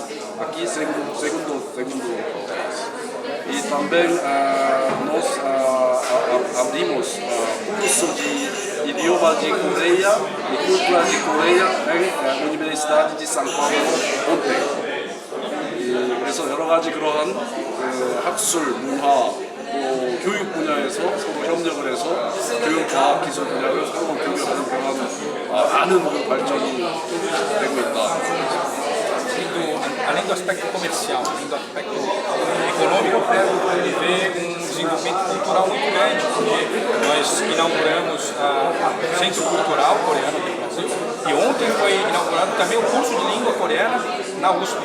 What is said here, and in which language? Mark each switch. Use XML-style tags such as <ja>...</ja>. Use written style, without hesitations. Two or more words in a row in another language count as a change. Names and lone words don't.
<pt>Aqui, segundo vez. E também nós abrimos curso de idioma de Coreia e cultura de Coreia na Universidade de São Paulo ontem.</pt> <ko>그래서 여러 가지 그러한 학술, 문화, 또 교육 분야에서 서로 협력을 해서 교육, 과학, 기술 분야를 서로 교류하는 그런 많은 발전이 되고 있다.</ko> <pt>Além do aspecto comercial, além do aspecto econômico, ele vê um desenvolvimento cultural muito grande, porque nós inauguramos o Centro Cultural Coreano do Brasil e ontem foi inaugurado também o curso de língua coreana na USP.</pt>